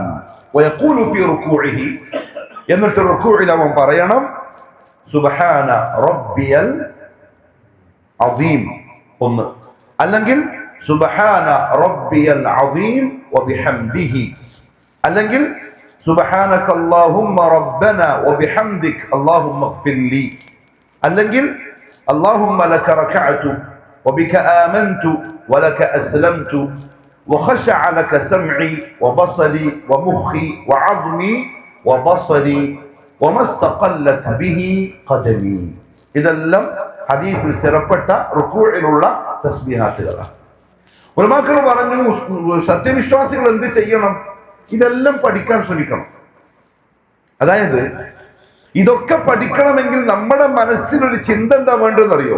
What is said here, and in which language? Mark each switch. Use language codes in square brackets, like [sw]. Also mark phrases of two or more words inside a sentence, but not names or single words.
[ar] ويقول في ركوعه, [ml] എന്നിട്ട് റുക്കൂഇൽ അവൻ പറയണം [ar] سبحان ربي العظيم [ml] ഒന്ന്, അല്ലെങ്കിൽ [ar] سبحان ربي العظيم وبحمده, അല്ലെങ്കിൽ سبحانك اللهم ربنا وبحمدك اللهم اغفر لي, അല്ലെങ്കിൽ اللهم لك ركعت وبك آمنت ولك أسلمت وخشع لك سمعي وبصري ومخي وعظمي وبصري وما استقلت به قدمي. [ml] ഇതെല്ലാം ഹദീസിൽ സ്ഥിരപ്പെട്ട റുകൂഇലുള്ള തസ്ബീഹാത്തുകളാണ്. ഉലമാക്കൾ പറഞ്ഞു സത്യവിശ്വാസികൾ എന്ത് ചെയ്യണം? ഇതെല്ലാം പഠിക്കാൻ ശ്രമിക്കണം. അതായത് ഇതൊക്കെ പഠിക്കണമെങ്കിൽ നമ്മുടെ മനസ്സിലൊരു ചിന്ത എന്താ വേണ്ടതെന്നറിയോ?